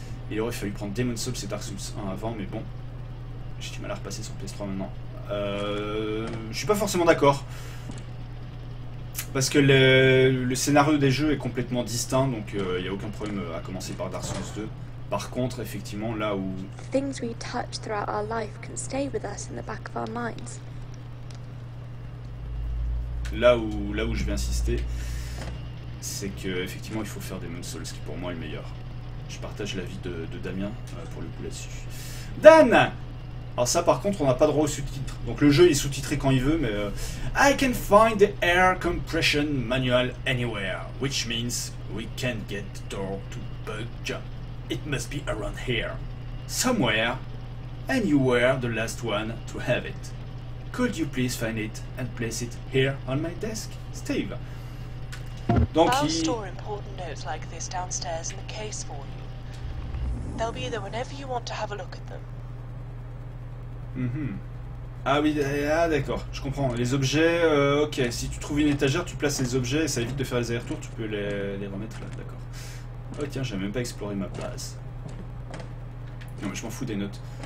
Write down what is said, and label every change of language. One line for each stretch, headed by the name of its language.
French: Il aurait fallu prendre Demon's Souls et Dark Souls 1 avant, mais bon, j'ai du mal à repasser sur PS3 maintenant. Je suis pas forcément d'accord. Parce que le scénario des jeux est complètement distinct, donc il n'y a aucun problème à commencer par Dark Souls 2. Par contre, effectivement, là où...
English: Things we touch throughout our life can stay with us in the back of our minds.
French: Là où je vais insister, c'est que effectivement il faut faire Demon's Souls, qui pour moi est le meilleur. Je partage l'avis de Damien pour le coup là-dessus. Dan! Alors ça par contre on n'a pas droit aux sous-titres. Donc le jeu est sous-titré quand il veut, mais
English: I can find the air compression manual anywhere, which means we can't get the door to budge. It must be around here. Somewhere, and you were the last one to have it. Could you please find it and place it here on my desk, Steve?
French: Donc
English: I'll store important notes like this downstairs in the case for you. They'll be there whenever you want to have a look at them.
French: Ah oui, ah d'accord, je comprends. Les objets, ok, si tu trouves une étagère, tu places les objets et ça évite de faire les allers-retours, tu peux les remettre là, d'accord. Oh tiens, j'ai même pas exploré ma place. Non mais je m'en fous des notes.